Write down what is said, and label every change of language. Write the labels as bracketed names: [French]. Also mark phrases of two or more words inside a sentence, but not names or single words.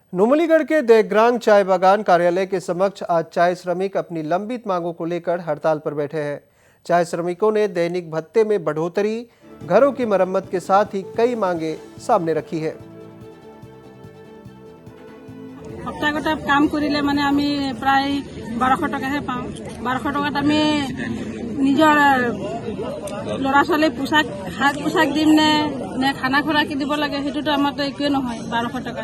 [Hindi] नुमलीगढ़ के देग्रांग चाय बागान कार्यालय के समक्ष आज चाय श्रमिक अपनी लंबित मांगों को लेकर हड़ताल पर बैठे हैं। चाय श्रमिकों ने दैनिक भत्ते में बढ़ोतरी, घरों की मरम्मत के साथ ही कई मांगे सामने रखी है। [Assamese] সপ্তাহগত কাম কৰিলে মানে আমি প্ৰায় 1200 টকাহে পাওঁ। 1200 টকাত আমি নিজৰ ল'ৰা ছোৱালী পোছাক হাত পোছাক দিম নে খানা খোৰা কি দিব লাগে সেইটোতো আমাৰতো একোৱে নহয় 1200 টকাত।